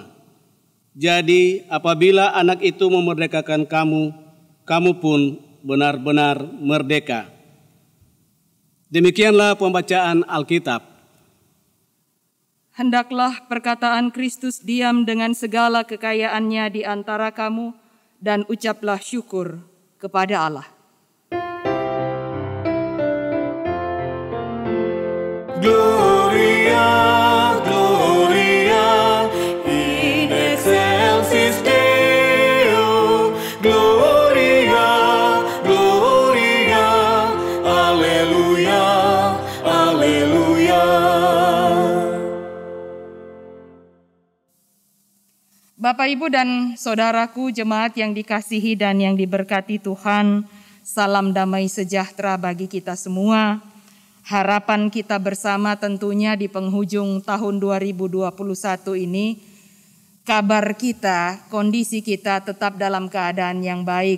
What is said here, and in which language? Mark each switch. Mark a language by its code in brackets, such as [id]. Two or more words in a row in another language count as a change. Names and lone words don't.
[id] Jadi apabila anak itu memerdekakan kamu, kamu pun benar-benar merdeka. Demikianlah pembacaan Alkitab. Hendaklah perkataan Kristus diam dengan segala kekayaannya di antara kamu, dan ucaplah syukur kepada Allah. [la] Gloria, Gloria, in excelsis Deo. Gloria, Gloria, Alleluia, Alleluia. [id] Bapak, Ibu, dan saudaraku jemaat yang dikasihi dan yang diberkati Tuhan, salam damai sejahtera bagi kita semua. Harapan kita bersama tentunya di penghujung tahun 2021 ini, kabar kita, kondisi kita tetap dalam keadaan yang baik.